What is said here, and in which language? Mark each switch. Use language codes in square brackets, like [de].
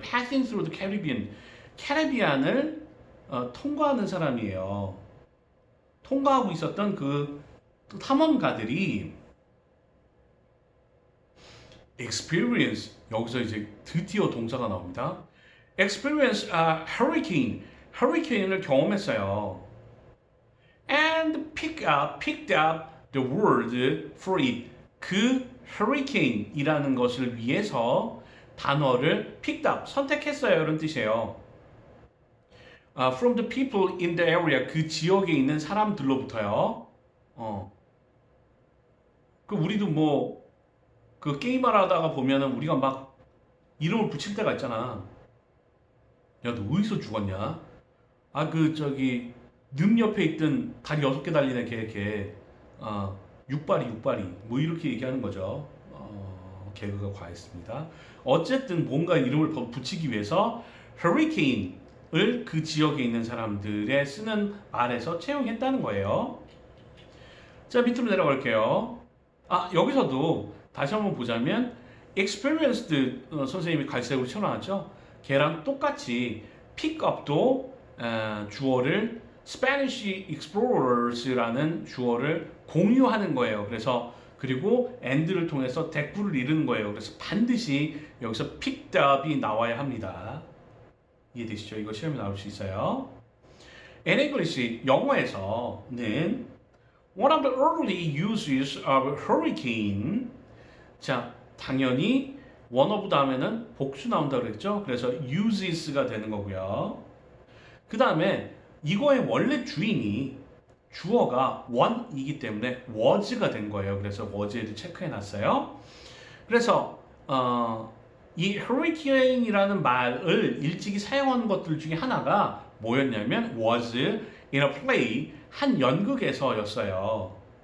[en] Passing through the Caribbean, [ko] 캐리비안을 통과하는 사람이에요. 통과하고 있었던 그 탐험가들이 experience, 여기서 이제 드디어 동사가 나옵니다. [en] experience a hurricane, [ko] hurricane을 경험했어요. [en] and picked up the word for it. [ko] 그 hurricane이라는 것을 위해서 단어를 picked up, 선택했어요. 이런 뜻이에요. [en] From the people in the area, [ko] 그 지역에 있는 사람들로부터요. 우리도 그 게임을 하다가 보면은 우리가 막 이름을 붙일 때가 있잖아. 야, 너 어디서 죽었냐? 능 옆에 있던 다리 6개 달리는 걔. 육발이. 뭐 이렇게 얘기하는 거죠. 개그가 과했습니다. 어쨌든 뭔가 이름을 붙이기 위해서 hurricane을 그 지역에 있는 사람들의 쓰는 말에서 채용했다는 거예요. 자, 밑으로 내려갈게요. 여기서도 다시 한번 보자면 experienced 선생님이 갈색으로 쳐놨죠. 걔랑 똑같이 pick up도 주어를 Spanish explorers라는 주어를 공유하는 거예요. 그리고 and를 통해서 대꾸를 이루는 거예요. 그래서 반드시 여기서 picked up이 나와야 합니다. 이해되시죠? 이거 시험에 나올 수 있어요. [en] In English, [ko] 영어에서는 [en] one of the early uses of hurricane. [ko] 자, 당연히 one of 다음에는 복수 나온다고 그랬죠. 그래서 uses가 되는 거고요. 그 다음에 이거의 원래 주인이 주어가 one이기 때문에 was가 된 거예요. 그래서 was에도 체크해 놨어요. 그래서 이 hurricane이라는 말을 일찍이 사용한 것들 중에 하나가 뭐였냐면 [en] was in a play, [ko] 한 연극에서였어요.